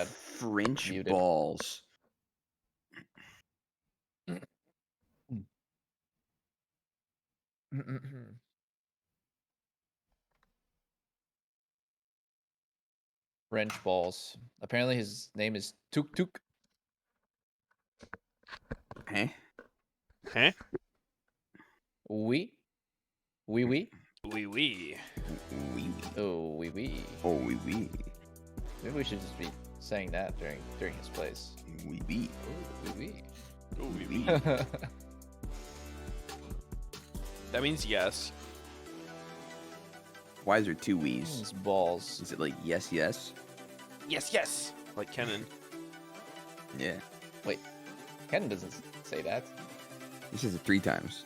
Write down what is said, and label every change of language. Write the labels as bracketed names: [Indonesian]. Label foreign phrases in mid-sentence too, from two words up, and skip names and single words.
[English] French Muted. balls. French balls. Apparently his name is Tuk Tuk. Huh? Huh? [French] Oui. Oui oui. [English] Wee wee. Wee wee. [French] Oh oui oui. [English] Oh, wee wee. Maybe we should just be saying that during his plays. Wee wee. Oh oui Ooh, wee Wee. wee. oui. That means yes. Why is there two wees? His balls. Is it like yes, yes? Yes, yes. Like Kennen. Yeah. Wait, Ken doesn't say that. He says it 3 times.